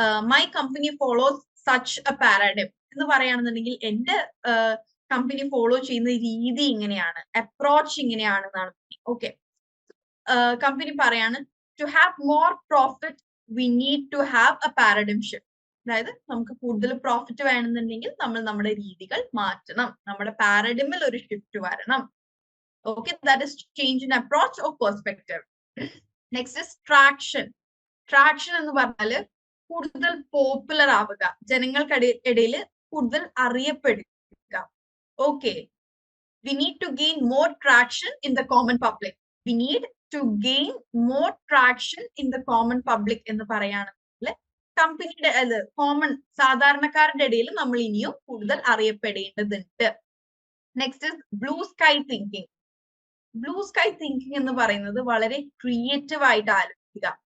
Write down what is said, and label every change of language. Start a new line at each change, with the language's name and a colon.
English: my company follows such a paradigm
Malayalam: എന്ന് പറയുകയാണെന്നുണ്ടെങ്കിൽ എന്റെ കമ്പനി ഫോളോ ചെയ്യുന്ന രീതി ഇങ്ങനെയാണ്, അപ്രോച്ച് ഇങ്ങനെയാണെന്നാണ്.
English: okay,
Malayalam: കമ്പനി പറയാണ്,
English: To have more profit we need to have a paradigm shift.
Malayalam: അതായത് നമുക്ക് കൂടുതൽ പ്രോഫിറ്റ് വേണമെന്നുണ്ടെങ്കിൽ നമ്മൾ നമ്മുടെ രീതികൾ മാറ്റണം, നമ്മുടെ പാരഡിമിൽ ഒരു ഷിഫ്റ്റ് വരണം.
English: Okay, that is change in approach or perspective. Next is traction.
Malayalam: Traction എന്ന് പറഞ്ഞാല് കൂടുതൽ പോപ്പുലർ ആവുക, ജനങ്ങൾക്കിടയിൽ കൂടുതൽ അറിയപ്പെടുക.
English: Okay, we need to gain more traction in the common public. We need to gain more traction in the common public
Malayalam: എന്ന് പറയുകയാണെങ്കിൽ കമ്പനിയുടെ common സാധാരണക്കാരുടെ ഇടയിൽ നമ്മൾ ഇനിയും കൂടുതൽ അറിയപ്പെടേണ്ടതുണ്ട്.
English: Next is blue sky thinking.
Malayalam: Blue sky thinking എന്ന് പറയുന്നത് വളരെ ക്രിയേറ്റീവ് ആയിട്ട് ആലോചിക്കുക.